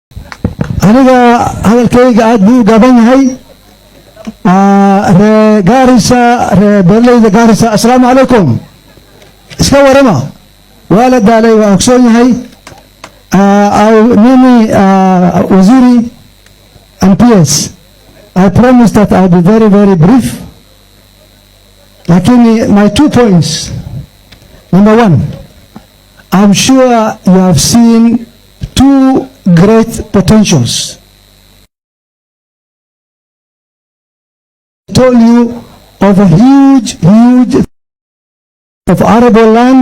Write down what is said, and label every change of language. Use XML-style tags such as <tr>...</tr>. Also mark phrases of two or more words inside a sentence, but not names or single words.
<so>aniga hadalkayga aad buu gaban yahay. Garissa beerleyda Garissa,</so> <ar>السلام عليكم.</ar> <so>Iska warama wala daalay waa ogsoon yahay.</so> <sw>Mimi waziri</sw> <en>and PS, I promise that I'll be very, very brief. Lakini my 2 points. Number 1, I'm sure you have seen 2 great potentials. I told you of a huge of arable land.</en>